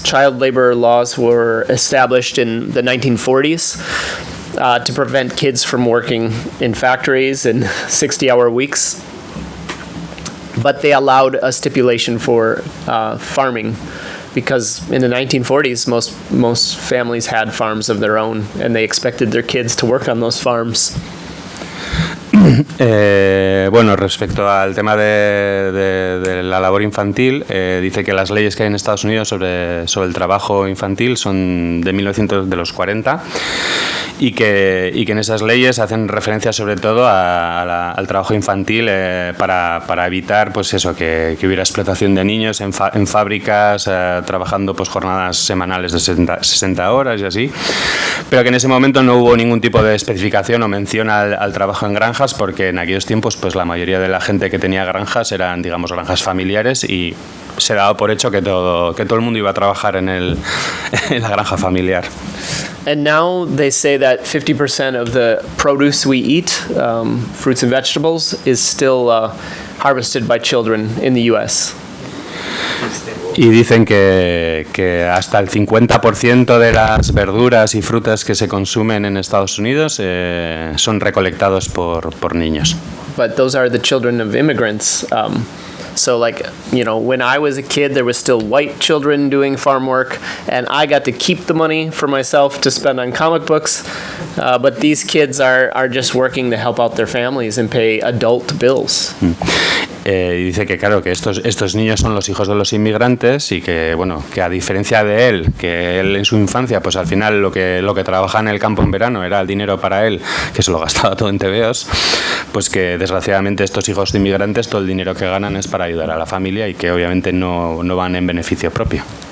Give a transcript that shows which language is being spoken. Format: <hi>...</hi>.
<en>Child labor laws were established in the 1940s to prevent kids from working in factories in 60-hour weeks. But they allowed a stipulation for farming, because in the 1940s, most families had farms of their own, and they expected their kids to work on those farms.</en> <es>Bueno, respecto al tema de la labor infantil, dice que las leyes que hay en Estados Unidos sobre el trabajo infantil son de de los 40 y que en esas leyes hacen referencia sobre todo al trabajo infantil para evitar pues eso, que hubiera explotación de niños en fábricas, trabajando pues jornadas semanales de 60 horas y así, pero que en ese momento no hubo ningún tipo de especificación o mención al trabajo en granjas, porque en aquellos tiempos pues la mayoría de la gente que tenía granjas eran, digamos, granjas familiares y se daba por hecho que todo el mundo iba a trabajar en la granja familiar.</es> <en>And now they say that 50% of the produce we eat, fruits and vegetables, is still harvested by children in the U.S.</en> <es>Y dicen que hasta el 50% de las verduras y frutas que se consumen en Estados Unidos son recolectados por niños.</es> <en>But those are the children of immigrants. So like, when I was a kid, there was still white children doing farm work, and I got to keep the money for myself to spend on comic books. But these kids are just working to help out their families and pay adult bills.</en> <es>Y dice que claro, que estos niños son los hijos de los inmigrantes y que bueno, que a diferencia de él, que él en su infancia pues al final lo que trabajaba en el campo en verano era el dinero para él, que se lo gastaba todo en tebeos, pues que desgraciadamente estos hijos de inmigrantes todo el dinero que ganan es para ayudar a la familia y que obviamente no van en beneficio propio.</es>